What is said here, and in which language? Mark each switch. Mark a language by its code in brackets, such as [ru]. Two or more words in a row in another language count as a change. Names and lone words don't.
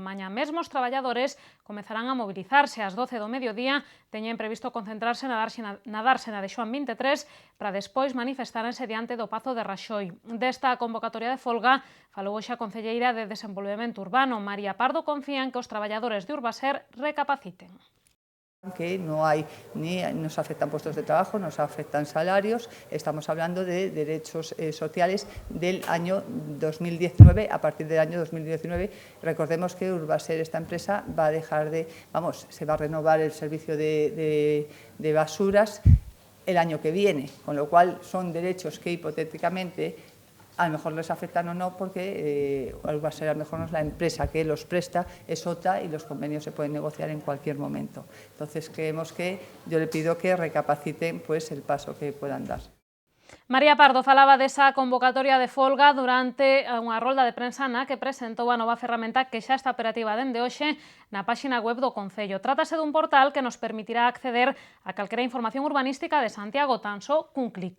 [gl] Mañá mesmo os traballadores comezarán a mobilizarse ás 12 do mediodía, teñen previsto concentrarse na dársena de Xoán 23 para despois manifestárense diante do Pazo de Raxoi. Desta convocatoria de folga falou hoxe a concelleira de Desenvolvemento Urbano, María Pardo, confía en que os traballadores de Urbaser recapaciten. [es] Que no hay ni nos afectan puestos de trabajo, nos afectan salarios, estamos hablando de derechos sociales del año 2019, a partir del año 2019. Recordemos que Urbaser, esta empresa, va a dejar de, se va a renovar el servicio de basuras el año que viene, con lo cual son derechos que hipotéticamente a lo mejor les afectan o no, porque Urbaser a lo mejor no es la empresa que los presta, es otra, y los convenios se pueden negociar en cualquier momento. Entonces creemos que yo le pido que recapaciten pues el paso que puedan dar. [gl] María Pardo falaba desa convocatoria de folga durante unha rolda de prensa na que presentou a nova ferramenta que xa está operativa dende hoxe na páxina web do Concello. Trátase dun portal que nos permitirá acceder a calquera información urbanística de Santiago tan só cun clic.